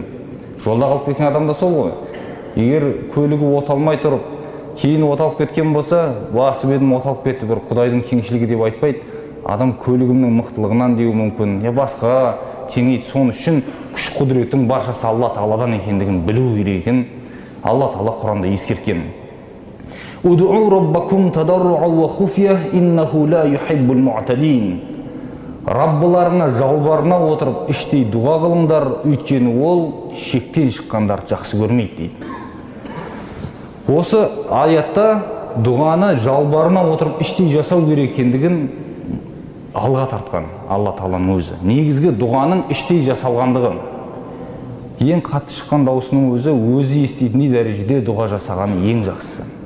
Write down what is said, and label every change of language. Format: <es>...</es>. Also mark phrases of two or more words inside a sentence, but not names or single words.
<kk>Жолда қалып кеткен адам да сол ғой. Егер көлігі оталмай тұрып, кейін оталып кеткен болса, басып едім оталып кетті, бір Құдайдың кеңшілігі деп айтпайды. Адам көлігімнің мықтылығынан деуі мүмкін, я басқа теңейді. Соның үшін күш құдіреттің баршасы Алла тағаладан екендігін білу керек екенін Алла тағала Құранда ескерткен.</kk> <ar>ادعوا ربكم تضرعا وخفية إنه لا يحب المعتدين.</ar> <kk>Раббыларыңа жалбарына отырып іштей дұға қылыңдар, өйткені ол шектен шыққандар жақсы көрмейді дейді. Осы аятта дұғаны жалбарына отырып іштей жасау керек екендігін алға тартқан Алла тағаланың өзі. Негізгі дұғаның іштей жасалғандығын, ең қатты шыққан даусының өзі естейтіндей дәрежеде дұға жасағаны ең жақсысы.</kk>